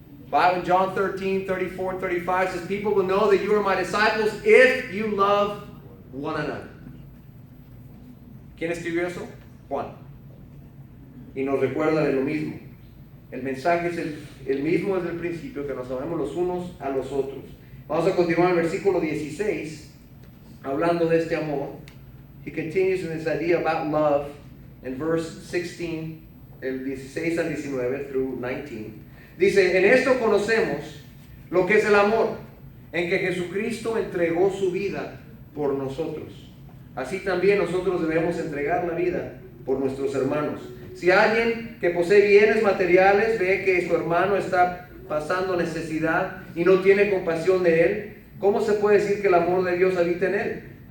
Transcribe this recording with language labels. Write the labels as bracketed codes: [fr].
[en] Bible in John 13, 34 and 35 says, people will know that you are my disciples if you love one another. [es] ¿Quién escribió eso? Juan. y nos recuerda de lo mismo. El mensaje es el mismo desde el principio, que nos amemos los unos a los otros. Vamos a continuar el versículo 16, hablando de este amor. [en] He continues in this idea about love in verse 16, [es] el 16 al 19 [en] through 19. [es] Dice, en esto conocemos lo que es el amor, en que Jesucristo entregó su vida por nosotros. Así también nosotros debemos entregar la vida por nuestros hermanos. Si alguien que posee bienes materiales ve que su hermano está pasando necesidad y no tiene compasión de él, ¿cómo se puede decir que el amor de Dios habita en él?